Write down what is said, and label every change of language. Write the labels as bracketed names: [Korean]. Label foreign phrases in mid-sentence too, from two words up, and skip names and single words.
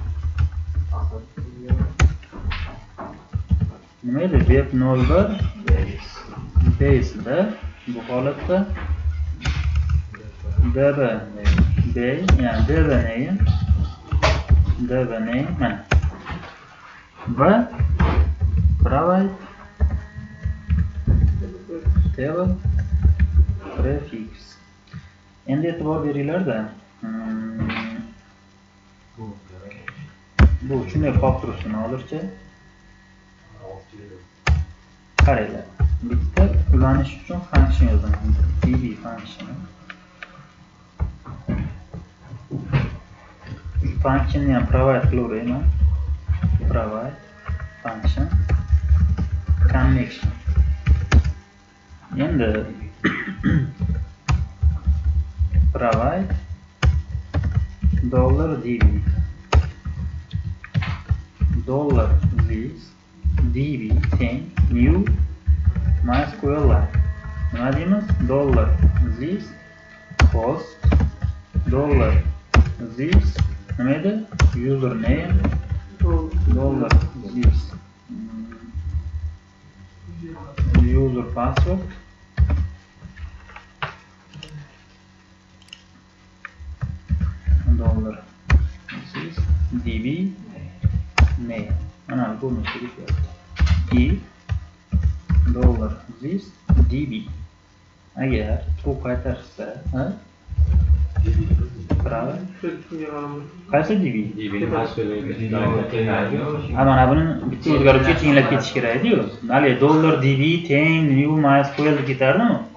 [Uzbek] Nima edi? Web 01 base da bu holatda db yani [English] db name [Uzbek] mana va [English] private table prefix. [Uzbek] Endi e'tibor beringlar-da. Bu shunday qolib tursin hozircha. Qaranglar. Bitta ulanish uchun function yozaman. [English] db function. [Uzbek] Function ham provide qilaverayman. [English] Provide function connection. [Uzbek] Endi provide $db $this db teng new MySQLite. Nima deymiz? $this host $this nima edi? [English] Username $this user password $this db name. [Uzbek] Ana bu mesele if $this db agar true qaytarsa, qaysi db? Mana buni bitta o'zgaruvchi tenglab ketish kerak edi-yu. Hali $db teng new MySQL deb ketardimi?